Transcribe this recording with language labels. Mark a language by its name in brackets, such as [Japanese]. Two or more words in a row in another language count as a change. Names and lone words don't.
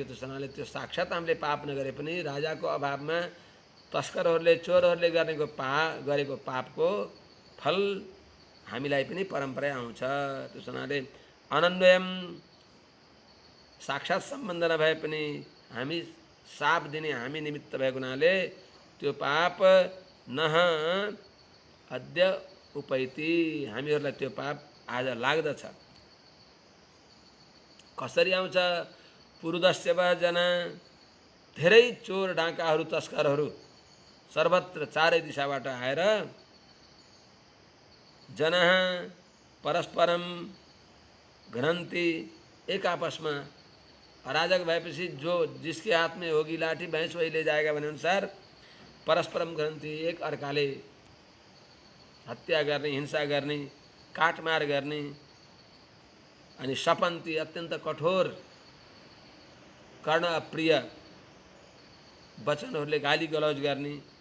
[Nepali] त्यसैले त्यो साक्षात हामीले पाप नगरे पनि राजाको अभावमा तस्करहरूले चोरहरूले गरेको पापको फल हामीलाई पनि परम्परा आउँछ। त्यसैले अनन्वयम साक्षात सम्बन्ध नभए पनि हामी साप दिने हामी निमित्त भएको हुनाले त्यो पाप [Sanskrit] नह अद्य उपैति, [Nepali] हामीहरूलाई त्यो पाप आज लाग्दछ। कसरी आउँछ? [Sanskrit] पुरुदस्य वः जना, [Nepali] धेरै चोर डाकाहरू तस्करहरू सर्वत्र चारै दिशाबाट आएर जना [Sanskrit] परस्परम घ्नन्ति, [Nepali] एक आपसमा अराजक भएपछि [Hindi] जो जिसके हाथ में होगी लाठी भैंस वही ले जाएगा [Nepali] भने अनुसार [Sanskrit] परस्परम घ्नन्ति, [Nepali] एक अर्काले हत्या गर्ने, हिंसा गर्ने, काटमार गर्ने, अनि शपन्ति, अत्यन्त कठोर कर्ण अप्रिय वचनहरूले गाली गलौज गर्ने।